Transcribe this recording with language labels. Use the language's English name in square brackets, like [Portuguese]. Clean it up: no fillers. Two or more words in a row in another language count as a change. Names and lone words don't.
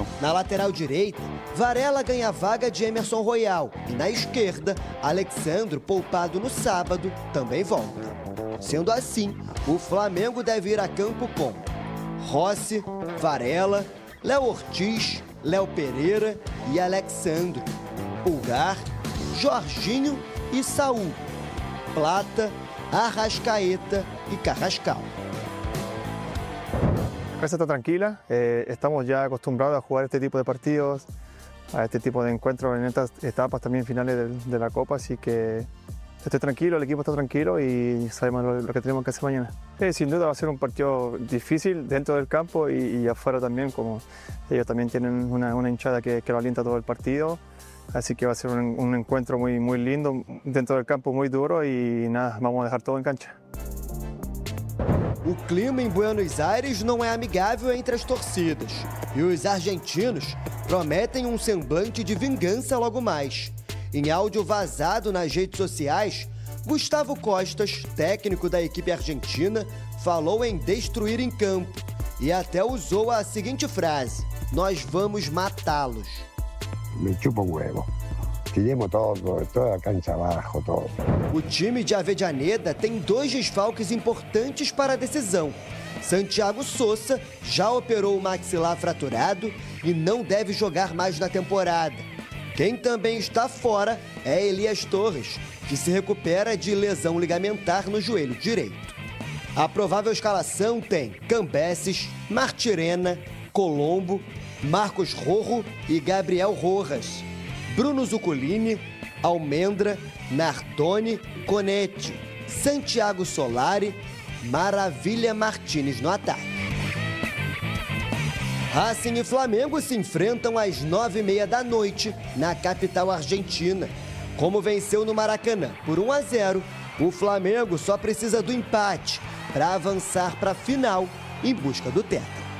[Portuguese] Na lateral direita, Varela ganha a vaga de Emerson Royal e na esquerda, Alexandro, poupado no sábado, também volta. Sendo assim, o Flamengo deve ir a campo com Rossi, Varela, Léo Ortiz, Léo Pereira e Alexandro, Pulgar, Jorginho e Saúl, Plata, Arrascaeta y Carrascal. [Spanish] La casa está tranquila, estamos ya acostumbrados a jugar este tipo de partidos, a este tipo de encuentros en estas etapas también finales de la Copa, así que estoy tranquilo, el equipo está tranquilo y sabemos lo que tenemos que hacer mañana. Sin duda va a ser un partido difícil dentro del campo y afuera también, como ellos también tienen una hinchada que lo alienta todo el partido. Así que va a ser un encuentro muy lindo, dentro del campo muy duro y nada, vamos a dejar todo en cancha. [Portuguese] O clima em Buenos Aires não é amigável entre as torcidas e os argentinos prometem um semblante de vingança logo mais. Em áudio vazado nas redes sociais, Gustavo Costas, técnico da equipe argentina, falou em destruir em campo e até usou a seguinte frase: "Nós vamos matá-los". [Spanish] Me chupa um huevo. Tiremos toda a cancha abaixo, todo. [Portuguese] O time de Avellaneda tem 2 desfalques importantes para a decisão. Santiago Sousa já operou o maxilar fraturado e não deve jogar mais na temporada. Quem também está fora é Elias Torres, que se recupera de lesão ligamentar no joelho direito. A provável escalação tem Cambeses, Martirena, Colombo, Marcos Rojo e Gabriel Rojas, Bruno Zuculini, Almendra, Nardoni, Conetti, Santiago Solari, Maravilha Martínez no ataque. Racing e Flamengo se enfrentam às 9h30 da noite na capital argentina. Como venceu no Maracanã por 1-0, O Flamengo só precisa do empate para avançar para a final em busca do tetra.